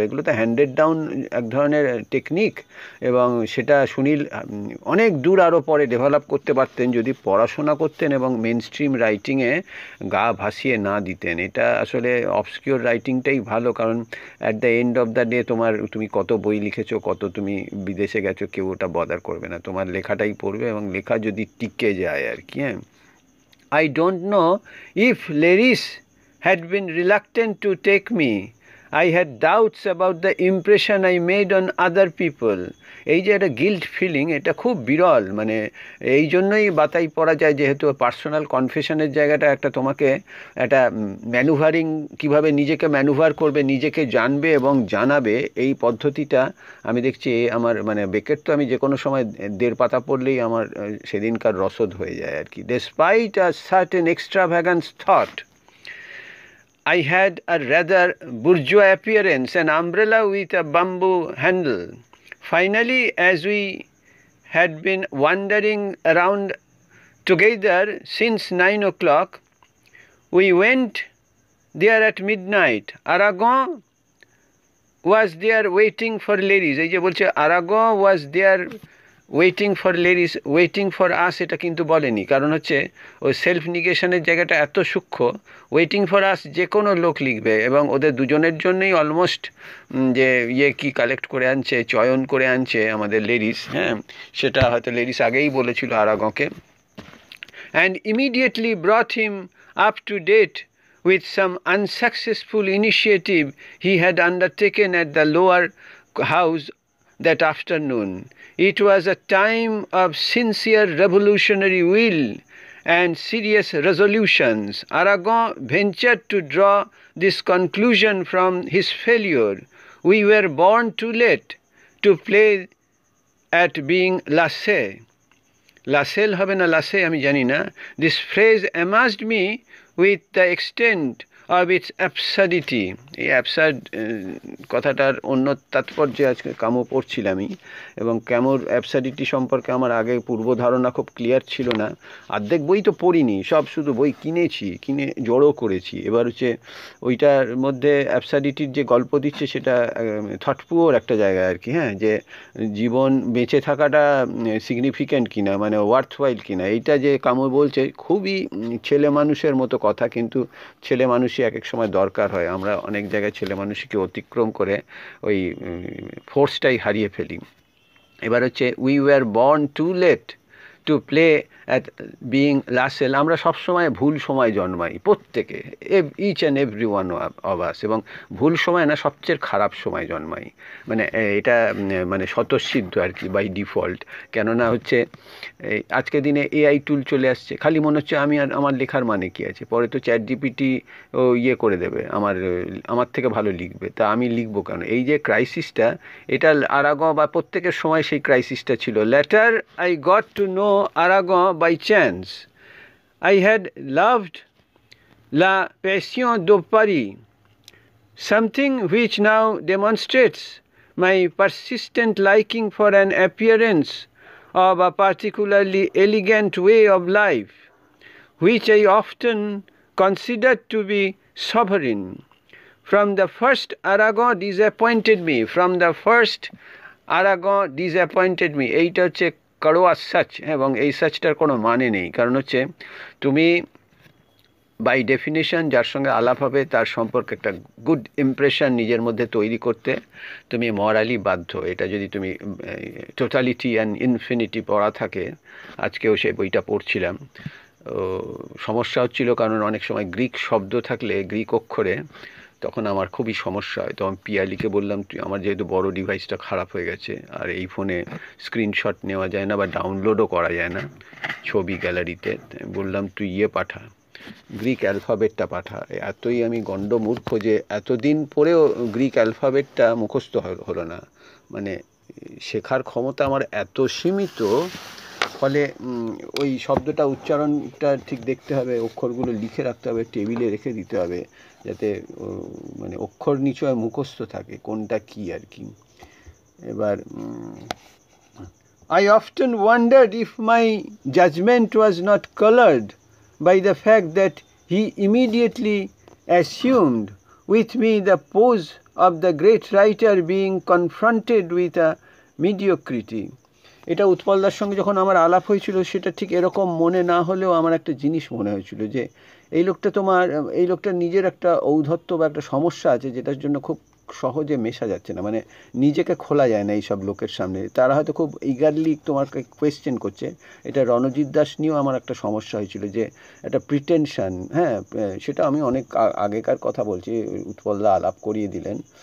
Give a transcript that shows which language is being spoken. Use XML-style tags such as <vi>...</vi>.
<bn>এগুলো তো handed down এক ধরনের টেকনিক, এবং সেটা সুনীল অনেক দূর আরও পরে ডেভেলপ করতে পারতেন যদি পড়াশোনা করতেন এবং মেন স্ট্রিম রাইটিংয়ে গা ভাসিয়ে না দিতেন। এটা আসলে অবসকিওর রাইটিংটাই ভালো, কারণ</bn> <en>at the end of the day</en> <bn>তুমি কত বই লিখেছো, কত তুমি বিদেশে গেছো, কেউ ওটা বদার করবে না, তোমার লেখাটাই পড়বে, এবং লেখা যদি টিকে যায় আর কি।</bn> <en>হ্যাঁ, I don't know if Laris had been reluctant to take me. I had doubts about the impression I made on other people.</en> <bn>এই যে একটা গিল্ট ফিলিং, এটা খুব বিরল, মানে এই জন্যই বাতাই পড়া যায়, যেহেতু পার্সোনাল কনফেশনের জায়গাটা একটা তোমাকে একটা ম্যানুভারিং, কিভাবে নিজেকে ম্যানুভার করবে, নিজেকে জানবে এবং জানাবে, এই পদ্ধতিটা আমি দেখছি আমার, মানে বেকেট তো আমি যে কোনো সময় 1.5 পাতা পড়লেই আমার সেদিনকার রসদ হয়ে যায় আর কি।</bn> <en>Despite a certain extravagant thought, I had a rather bourgeois appearance, an umbrella with a bamboo handle. Finally, as we had been wandering around together since 9 o'clock, we went there at midnight. Aragon was there waiting for Laris.</en> <bn>এই যে বলছে</bn> <en>Aragon was there waiting for Laris, waiting for us</en> <bn>এটা কিন্তু বলেনি, কারণ হচ্ছে ওই self নিগেশনের জায়গাটা এত সূক্ষ্ম।</bn> <en>waiting for us</en> <bn>যে কোনো লোক লিখবে, এবং ওদের দুজনের জন্যই অলমোস্ট যে কি কালেক্ট করে আনছে, চয়ন করে আনছে আমাদের লেডিস। হ্যাঁ, সেটা হয়তো লেডিস আগেই বলেছিল আরাগঁকে।</bn> <en>And immediately brought him up to date with some unsuccessful initiative he had undertaken at the lower house that afternoon. It was a time of sincere revolutionary will and serious resolutions. Aragon ventured to draw this conclusion from his failure. We were born too late to play at being lassé.</en> <bn>Lassel হবে না lassé আমি জানি না।</bn> <en>This phrase amazed me with the extent of its absurdity.</en> <bn>এই absurd কথাটার অন্য তাৎপর্যে আজকে কামো পড়ছিলামই, এবং ক্যামোর অ্যাবসার্ডিটি সম্পর্কে আমার আগে পূর্ব ধারণা খুব ক্লিয়ার ছিল না। অর্ধেক বই তো পড়িনি, সব শুধু বই কিনে জড়ো করেছি। এবার হচ্ছে ওইটার মধ্যে অ্যাবসার্ডিটির যে গল্প দিচ্ছে সেটা থটপুয়োর একটা জায়গা আর কি। হ্যাঁ, যে জীবন বেঁচে থাকাটা সিগনিফিক্যান্ট কিনা, মানে ওয়ার্থওয়াইল কিনা, এইটা যে কামো বলছে খুবই ছেলে মানুষের মতো কথা, কিন্তু ছেলে মানুষই এক এক সময় দরকার হয়। আমরা অনেক জায়গায় ছেলে মানুষকে অতিক্রম করে ওই ফোর্সটাই হারিয়ে ফেলি। এবার হচ্ছে</bn> <en>We were born too late, to play at being Lassell.</en> <bn>আমরা সব সময় ভুল সময় জন্মাই প্রত্যেকে,</bn> <en>each and every one of us,</en> <bn>এবং ভুল সময় না সবচেয়ে খারাপ সময় জন্মাই, মানে এটা মানে স্বতঃসিদ্ধ আর কি, বাই ডিফল্ট। কেননা হচ্ছে আজকের দিনে এআই টুল চলে আসছে, খালি মনে হচ্ছে আমি আর আমার লেখার মানে কী আছে, পরে তো চ্যাট জিপিটি ও ইয়ে করে দেবে, আমার থেকে ভালো লিখবে, তা আমি লিখবো কেন? এই যে ক্রাইসিসটা, এটা আরাগঁ বা প্রত্যেকের সময় সেই ক্রাইসিসটা ছিল।</bn> <en>Later I got to know Aragon by chance. I had loved লা প্যাশন দো Paris, something which now demonstrates my persistent liking for an appearance of a particularly elegant way of life, which I often considered to be sovereign. From the first, Aragon disappointed me. From the first, Aragon disappointed me.</en> <bn>এইটা হচ্ছে করোয়া such, এবং এই সাচটার কোনো মানে নেই, কারণ হচ্ছে তুমি বাই ডেফিনেশন যার সঙ্গে আলাপ হবে তার সম্পর্কে একটা গুড ইমপ্রেশন নিজের মধ্যে তৈরি করতে তুমি মরালি বাধ্য। এটা যদি তুমি টোটালিটি অ্যান্ড ইনফিনিটি পড়া থাকে, আজকেও সেই বইটা পড়ছিলাম, সমস্যা হচ্ছিল কারণ অনেক সময় গ্রিক শব্দ থাকলে গ্রিক অক্ষরে তখন আমার খুবই সমস্যা হয়। তখন পিয়ালিকে বললাম, তুই, আমার যেহেতু বড় ডিভাইসটা খারাপ হয়ে গেছে আর এই ফোনে স্ক্রিনশট নেওয়া যায় না বা ডাউনলোডও করা যায় না ছবি গ্যালারিতে, বললাম তুই পাঠা, গ্রিক অ্যালফাবেটটা পাঠা। এতই আমি গণ্ডমূর্খ যে এতদিন পরেও গ্রিক অ্যালফাবেটটা মুখস্থ হলো না, মানে শেখার ক্ষমতা আমার এত সীমিত, ফলে ওই শব্দটা উচ্চারণটা ঠিক দেখতে হবে, অক্ষরগুলো লিখে রাখতে হবে, টেবিলে রেখে দিতে হবে, যাতে মানে অক্ষর নিচয় মুখস্থ থাকে কোনটা কী আর কি।</bn> <en>এবার I often wondered if my judgment was not colored by the fact that he immediately assumed with me the pose of the great writer being confronted with a mediocrity.</en> <bn>এটা উৎপলদার সঙ্গে যখন আমার আলাপ হয়েছিল সেটা ঠিক এরকম মনে না হলেও আমার একটা জিনিস মনে হয়েছিল যে এই লোকটার নিজের একটা ঔদ্ধত্য বা একটা সমস্যা আছে, যেটার জন্য খুব সহজে মেশা যাচ্ছে না, মানে নিজেকে খোলা যায় না এইসব লোকের সামনে। তারা হয়তো খুব ইগারলি তোমাকে কোয়েশ্চেন করছে। এটা রণজিৎ দাস নিয়েও আমার একটা সমস্যা হয়েছিল, যে একটা প্রিটেনশন, হ্যাঁ, সেটা আমি অনেক আগেকার কথা বলছি, উৎপলদা আলাপ করিয়ে দিলেন।</bn>